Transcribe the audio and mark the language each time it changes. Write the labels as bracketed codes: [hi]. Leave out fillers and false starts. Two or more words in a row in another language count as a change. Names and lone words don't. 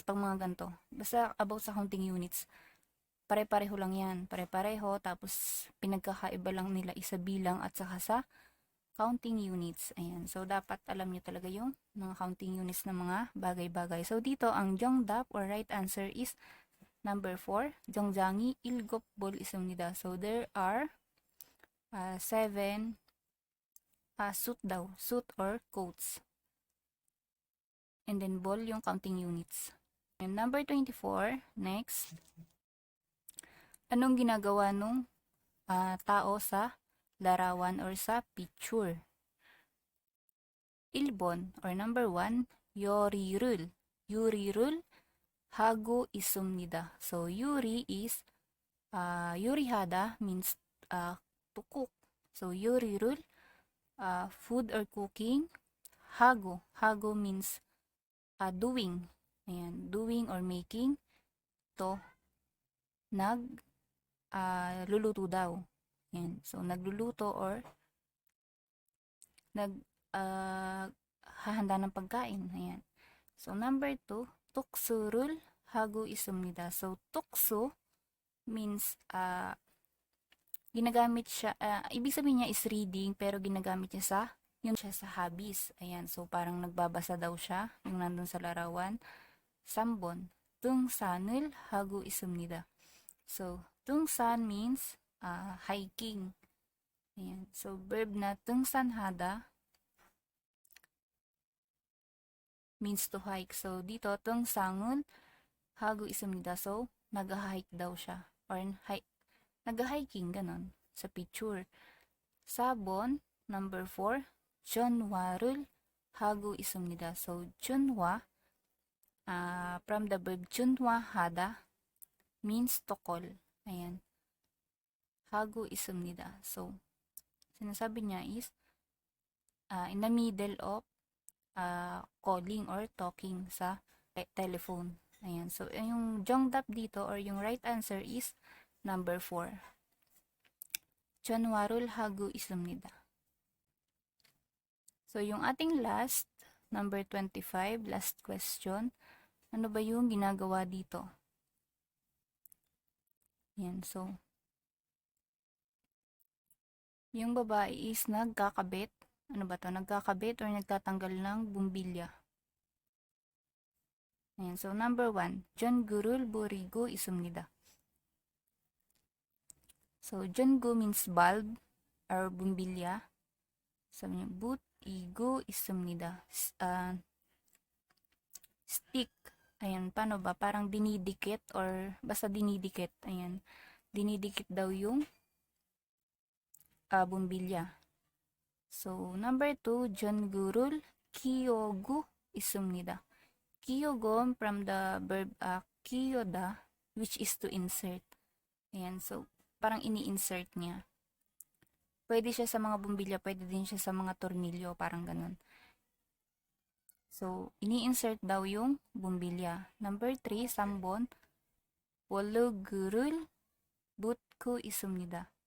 [tl] Pag mga ganito, basta about sa [en] counting units, [tl] pare-pareho lang yan. Pare-pareho, tapos pinagkakaiba lang nila isa bilang at saka sa [en] counting units. [tl] Ayan. So, dapat alam nyo talaga yung mga [en] counting units [tl] ng mga bagay-bagay. [en] So, [tl] dito, ang [en] 정답 or right answer is number 4. [ko] 정장이 7벌 있습니다. [en] So, there are 7 suit daw. Suit or coats. And then, ball yung counting units. And number 24, next. [tl] Anong ginagawa nung tao sa larawan or sa picture? [en] 1번 or number 1, [ko] 요리를 하고 있습니다. [en] So, yuri is 요리하다 means to cook. So, 요리를 food or cooking. 하고 means doing. Ayan, doing or making. To, [tl] luluto daw. Ayan, so, nagluluto or hahanda ng pagkain. Ayan. [en] So, number [ko] 2, 독서를 하고 있습니다. [tl] So, tukso means ginagamit siya, ibig sabihin niya [en] is reading, [tl] pero ginagamit niya sa hobbies. Ayan. So, parang nagbabasa daw siya, yung nandun sa larawan. [ko] 3번, 등산을 하고 있습니다. [en] So, 등산 means hiking. Ayan. So, verb na 등산하다 means to hike. So, [tl] dito, [ko] 등산을 하고 있습니다. [tl] So, nag-hike daw siya. Or nag-hiking, ganon, sa picture. [ko] 4번, number 4, 전화를 하고 있습니다. So, 전화, [en] from the verb 전화하다, means to call. [tl] Ayan. [ko] 하고 있습니다. [en] So, [tl] sinasabi niya [en] is, in the middle of calling or talking sa telephone. Ayan. So, yung 정답 dito or yung right answer is number 4. [ko] 전화를 하고 있습니다. [en] So, yung ating last, number 25, last question. [tl] Ano ba yung ginagawa dito? Ayan. So, yung babae is nagkakabit. Ano ba to? Nagkakabit or nagtatanggal ng bumbilya. [en] Ayan. So, number 1, [ko] 전구를 부리고 있습니다. [en] So, 전구 means bulb or bumbilya. [tl] Sabi niya, [ko] 부리고 있습니다. [en] Stick. [tl] Ayan, paano ba? Parang dinidikit or basta dinidikit. Ayan. Dinidikit daw yung bumbilya. So, number 2, [ko] 전구를 끼우고 있습니다. [en] 끼우고 from the verb 끼우다, which is to insert. [tl] Ayan, so, parang ini-insert niya. Pwede siya sa mga bumbilya, pwede din siya sa mga tornilyo, parang ganun. So, ini-insert daw yung bumbilya. [en] Number 3, [ko] 3번, 볼록을 붓고 있습니다.